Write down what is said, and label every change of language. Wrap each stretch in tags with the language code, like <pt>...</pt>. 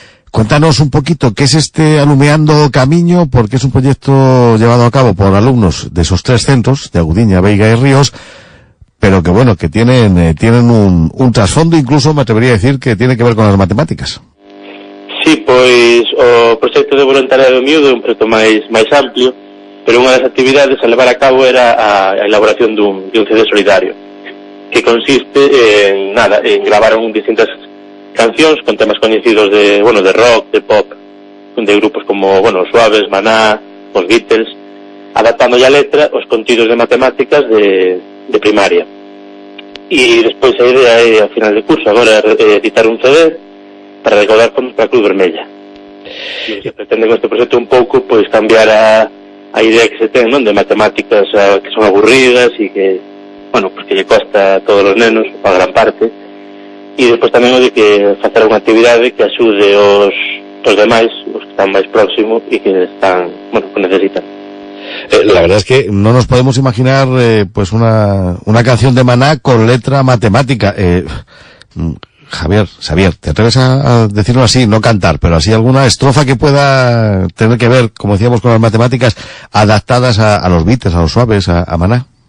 <es>Cuéntanos un poquito qué es este Alumeando Camiño, porque es un proyecto llevado a cabo por alumnos de esos 3 centros, de Agudiña, Veiga y Ríos, pero que bueno, que tienen un trasfondo, incluso me atrevería a decir que tiene que ver con las matemáticas.</es> <gl>Sí, pois o proxecto de voluntariado miúdo é un proxecto máis amplio, pero unha das actividades a levar a cabo era a elaboración dun CD solidario, que consiste en gravar distintas cancións con temas coñecidos de rock, de pop, de grupos como, Suaves, Maná, os Beatles, adaptando a letra os contidos de matemáticas de primaria. E despois a idea é, a final de curso, agora editar un CD para recaudar fondos para a Cruz Vermella. E o que pretende con este proxecto un pouco, pois, cambiar a idea que se ten, non, de matemáticas que son aburridas e que, pues que lle costa a todos os nenos, a gran parte, e despois tamén o de que facer unha actividade que axude os demais, os que están máis próximos e que están, que necesitan.</gl> <es>La verdad es que no nos podemos imaginar pues una canción de Maná con letra matemática. Javier, ¿te atreves a decirlo así, no cantar, pero así alguna estrofa que pueda tener que ver, como decíamos, con las matemáticas, adaptadas a los Beatles, a los Suaves, a Maná?</es>